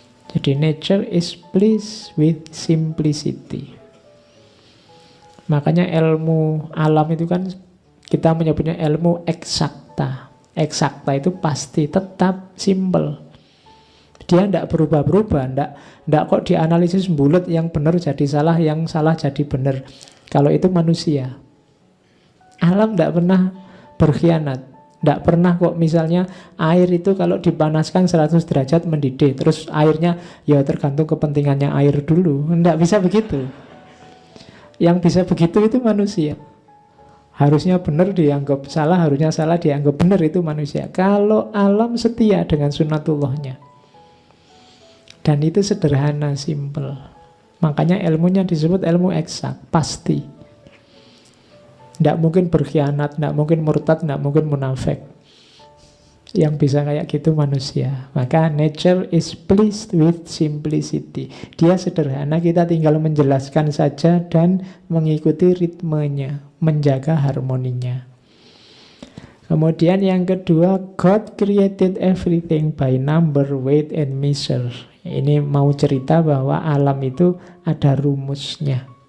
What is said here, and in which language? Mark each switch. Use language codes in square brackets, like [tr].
[en] Jadi nature is pleased with simplicity. [id] Makanya ilmu alam itu kan kita menyebutnya ilmu eksakta. Eksakta itu pasti tetap simple. Dia tidak berubah-berubah, tidak kok dianalisis bulat, yang benar jadi salah, yang salah jadi benar. Kalau itu manusia. Alam tidak pernah berkhianat. Tidak pernah kok misalnya air itu kalau dipanaskan 100 derajat mendidih. Terus airnya ya tergantung kepentingannya air dulu. Tidak bisa begitu. Yang bisa begitu itu manusia. Harusnya benar dianggap salah, harusnya salah dianggap benar, itu manusia. Kalau alam setia dengan sunnatullahnya. Dan itu sederhana, simple. Makanya ilmunya disebut ilmu eksak, pasti. Tidak mungkin berkhianat, tidak mungkin murtad, tidak mungkin munafik. Yang bisa kayak gitu manusia. [en] Maka nature is pleased with simplicity. [id] Dia sederhana, kita tinggal menjelaskan saja dan mengikuti ritmenya, menjaga harmoninya. Kemudian yang kedua, [en] God created everything by number, weight, and measure. [id] Ini mau cerita bahwa alam itu ada rumusnya.